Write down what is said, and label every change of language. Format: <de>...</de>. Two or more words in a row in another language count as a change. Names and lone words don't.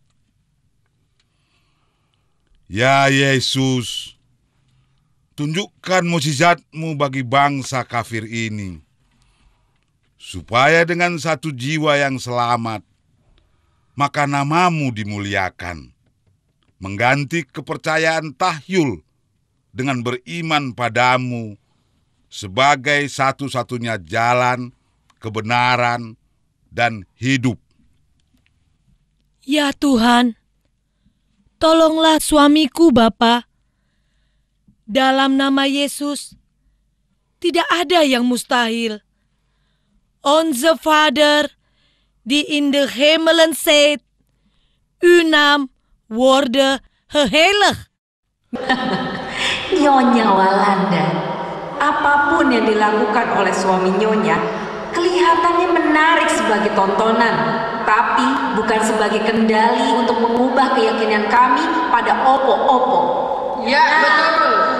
<id>Ya Yesus, tunjukkan mukjizat-Mu bagi bangsa kafir ini, supaya dengan satu jiwa yang selamat, maka nama-Mu dimuliakan, mengganti kepercayaan tahyul dengan beriman padamu sebagai satu-satunya jalan, kebenaran, dan hidup. Ya Tuhan, tolonglah suamiku, Bapa. Dalam nama Yesus, tidak ada yang mustahil.</id> <nl>Onze Vader, die in de hemelen zit, uw naam worde geheiligd.</nl> <id>Nyonya Walanda, apapun yang dilakukan oleh suami Nyonya kelihatannya menarik sebagai tontonan, tapi bukan sebagai kendali untuk mengubah keyakinan kami pada opo-opo. Ya, betul.</id>